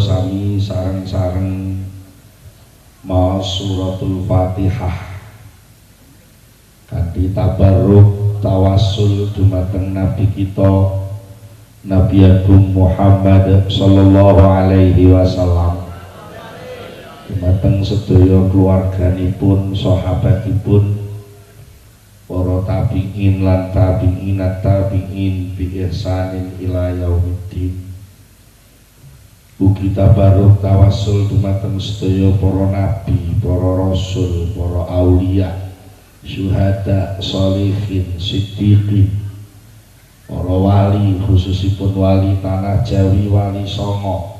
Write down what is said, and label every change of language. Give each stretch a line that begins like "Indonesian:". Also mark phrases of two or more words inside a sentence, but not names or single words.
Javanese: sami sareng-sareng maos suratul Fatihah kanthi tabarruk tawassul dumateng nabi kita Nabi Agung Muhammad
Arabic: صلى الله عليه وسلم,
Javanese: dumateng sedaya keluarganipun, sahabatipun, para tabi'in lan tabi'inat tabi'in
Arabic: بإحسان إلى يوم الدين.
Javanese: Ugi tabarruk tawassul dumateng sedaya para nabi, para rasul, para aulia, syuhada, sholihin, siddiqin, para wali, khususipun wali tanah Jawi, wali Songo.